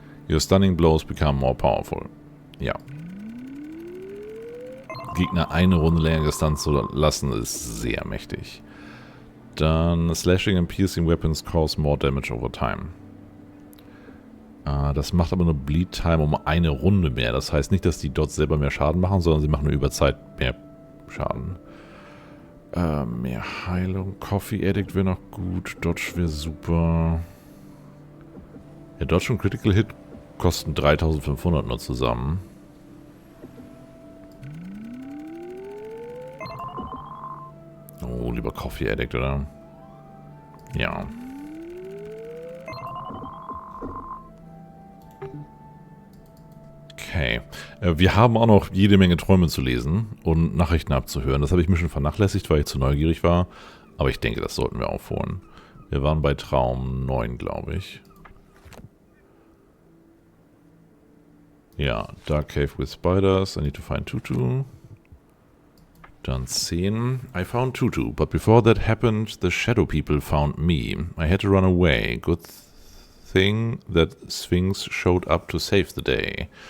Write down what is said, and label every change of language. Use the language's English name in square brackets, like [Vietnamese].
[English] Your stunning blows become more powerful. [German] Ja. Gegner eine Runde länger gestunt zu lassen, ist sehr mächtig. Dann [English] Slashing and Piercing Weapons cause more damage over time. [German] Das macht aber nur Bleed Time um eine Runde mehr. Das heißt nicht, dass die Dots selber mehr Schaden machen, sondern sie machen nur über Zeit mehr Schaden. Mehr Heilung. Coffee Addict wäre noch gut. Dodge wäre super. Ja, Dodge und Critical Hit kosten 3500 nur zusammen. Oh, lieber Coffee Addict, oder? Ja. Okay. Wir haben auch noch jede Menge Träume zu lesen und Nachrichten abzuhören. Das habe ich mir schon vernachlässigt, weil ich zu neugierig war. Aber ich denke, das sollten wir aufholen. Wir waren bei Traum 9, glaube ich. Ja, [English] Dark Cave with Spiders. I need to find Tutu. [German] Dann [English] 10. I found Tutu, but before that happened, the Shadow People found me. I had to run away. Good thing that Sphinx showed up to save the day.